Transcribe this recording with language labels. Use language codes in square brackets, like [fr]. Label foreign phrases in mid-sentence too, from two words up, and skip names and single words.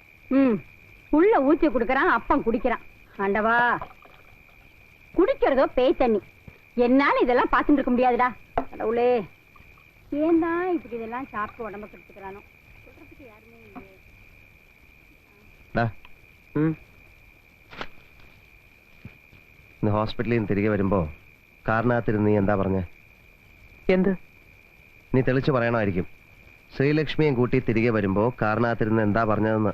[ta] உள்ள ஊத்தி குடுக்கறான், அப்பம் குடிக்கிறான். ஆண்டவா, குடிக்கிறதோ பேய் தண்ணி. என்னால இதெல்லாம் பார்த்துட்டு இருக்க முடியாதுடா. கடவுளே, ஏன் தான் இப்படி இதெல்லாம் சாப்பிட்டு உடம்ப கெடுத்துக்கிறானோ? சொல்றதுக்கு யாருமே இல்லையே. [ml] ഇന്ന് ഹോസ്പിറ്റലിൽ നിന്ന് തിരികെ വരുമ്പോ കാറിനകത്തിരുന്ന് നീ എന്താ പറഞ്ഞ? എന്ത്? നീ തെളിച്ചു പറയണമായിരിക്കും. ശ്രീലക്ഷ്മിയും കൂട്ടി തിരികെ വരുമ്പോ കാറിനകത്തിരുന്ന് എന്താ പറഞ്ഞതെന്ന്.